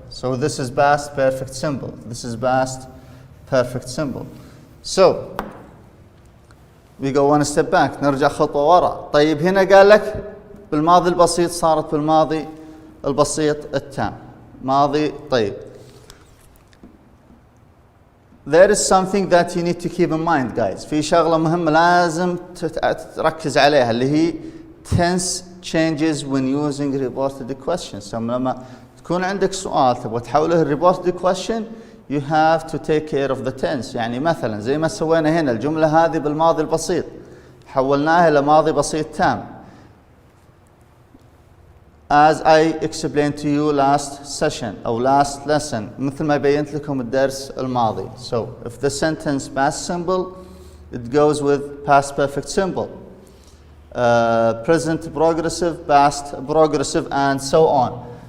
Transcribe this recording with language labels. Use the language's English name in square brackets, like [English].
[English] So this is past perfect simple. This is past perfect simple. So we go one step back. [Arabic] نرجع خطوة ورا. طيب, هنا قال لك بالماضي البسيط صارت بالماضي البسيط التام. ماضي. طيب, [English] there is something that you need to keep in mind, guys. [Arabic] في شغلة مهمة لازم تركز عليها اللي هي [English] tense changes when using reported questions. So [Arabic] لما تكون عندك سؤال تبغى تحوله [English] reported question, you have to take care of the tense. [Arabic] يعني مثلا زي ما سوينا هنا الجملة هذه بالماضي البسيط حولناها لماضي بسيط تام. [English] As I explained to you last session [Arabic] أو [English] last lesson, [Arabic] مثل ما بينت لكم الدرس الماضي. [English] So if the sentence past simple, it goes with past perfect simple. Present progressive, past progressive, and so on.